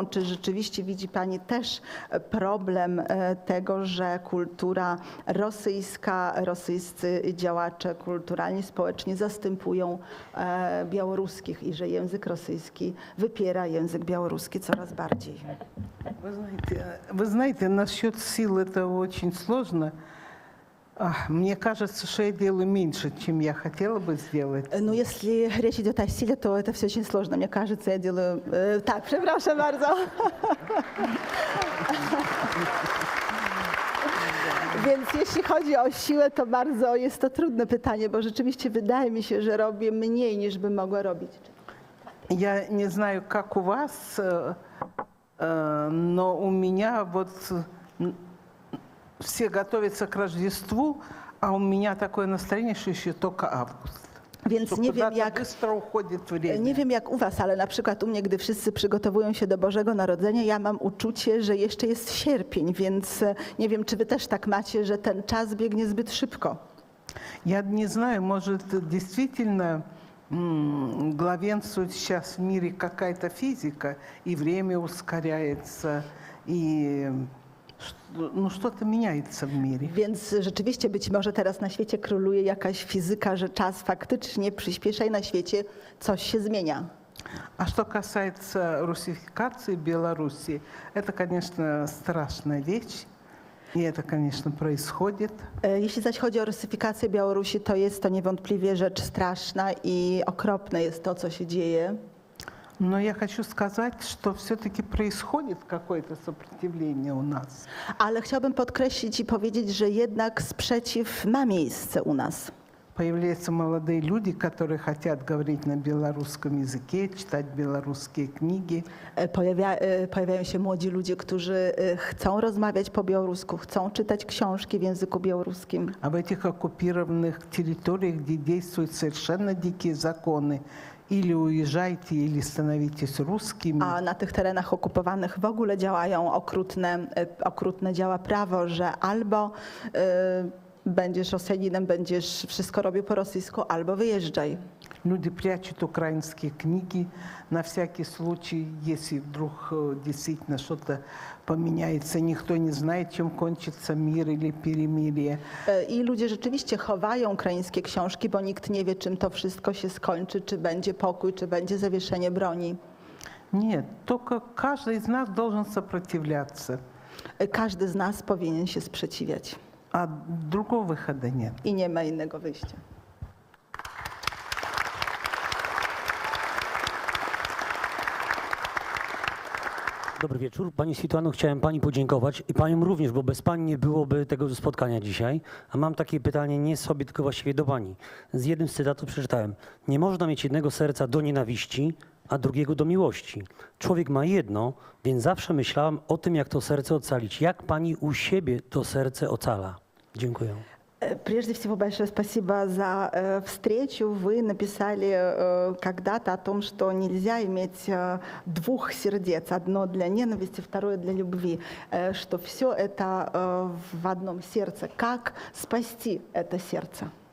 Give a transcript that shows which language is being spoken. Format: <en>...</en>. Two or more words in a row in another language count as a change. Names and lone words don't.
<pl>Czy rzeczywiście widzi Pani też problem tego, że kultura rosyjska, rosyjscy działacze kulturalni, społeczni zastępują białoruskich i że język rosyjski wypiera język białoruski coraz bardziej?</pl> <ru>Вы знаете, насчет сил это очень сложно. Мне кажется, что я делаю меньше, чем я хотела бы сделать. Ну, если речь идет о силе, то это все очень сложно. Мне кажется, я делаю... Так,</ru> <pl>przepraszam bardzo. Więc jeśli chodzi o siłę, to bardzo jest to trudne pytanie, bo rzeczywiście wydaje mi się, że robię mniej, niż bym mogła robić.</pl> <ru>Я не знаю, как у вас, но у меня вот все готовятся к Рождеству, а у меня такое настроение, что еще только август.</ru> <pl>Więc</pl> <ru>Что</ru> <pl>nie wiem,</pl> <ru>куда-то</ru> <pl>jak,</pl> <ru>быстро уходит время.</ru> <pl>nie wiem jak u was, ale na przykład u mnie, gdy wszyscy przygotowują się do Bożego Narodzenia, ja mam uczucie, że jeszcze jest sierpień, więc nie wiem, czy wy też tak macie, że ten czas biegnie zbyt szybko.</pl> <ru>Я не знаю, может, действительно главенствует сейчас в мире какая-то физика, и время ускоряется, и ну, что-то меняется в мире.</ru> <pl>Więc rzeczywiście być może teraz na świecie króluje jakaś fizyka, że czas faktycznie przyspiesza i na świecie coś się zmienia.</pl> <ru>А что касается русификации Беларуси, это, конечно, страшная вещь. И это, конечно, происходит.</ru> <pl>Jeśli zaś chodzi o rusyfikację Białorusi, to jest to niewątpliwie rzecz straszna i okropne jest to, co się dzieje.</pl> <ru>Но я хочу сказать, что все-таки происходит какое-то сопротивление у нас.</ru> <pl>Ale chciałbym podkreślić i powiedzieć, że jednak sprzeciw ma miejsce u nas.</pl> <ru>Появляются молодые люди, которые хотят говорить на белорусском языке, читать белорусские книги.</ru> <pl>Pojawiają się młodzi ludzie, którzy chcą rozmawiać po białorusku, chcą czytać książki w języku białoruskim.</pl> <ru>А в этих оккупированных территориях, где действуют совершенно дикие законы, или уезжайте, или становитесь русскими.</ru> <pl>A na tych terenach okupowanych w ogóle działają okrutne działa prawo, że albo będziesz Rosjaninem, będziesz wszystko robił po rosyjsku, albo wyjeżdżaj.</pl> <ru>люди прячут украинские книги на всякий случай, если вдруг действительно что-то поменяется. Никто не знает, чем кончится мир или перемирие.</ru> <pl>I ludzie rzeczywiście chowają ukraińskie książki, bo nikt nie wie, czym to wszystko się skończy, czy będzie pokój, czy będzie zawieszenie broni.</pl> <ru>Нет, только каждый из нас должен сопротивляться,</ru> <pl>Każdy z nas powinien się sprzeciwiać</pl> <ru>а другого выхода нет.</ru> <pl>i nie ma innego wyjścia. Dobry wieczór. Pani Switłano, chciałem Pani podziękować i Paniom również, bo bez Pani nie byłoby tego spotkania dzisiaj. A mam takie pytanie nie sobie, tylko właściwie do Pani. Z jednym z cytatów przeczytałem: nie można mieć jednego serca do nienawiści, a drugiego do miłości. Człowiek ma jedno, więc zawsze myślałam o tym, jak to serce ocalić. Jak Pani u siebie to serce ocala? Dziękuję.</pl> <ru>Прежде всего, большое спасибо за встречу. Вы написали когда-то о том, что нельзя иметь двух сердец. Одно для ненависти, второе для любви. Что все это в одном сердце. Как спасти это сердце?</ru>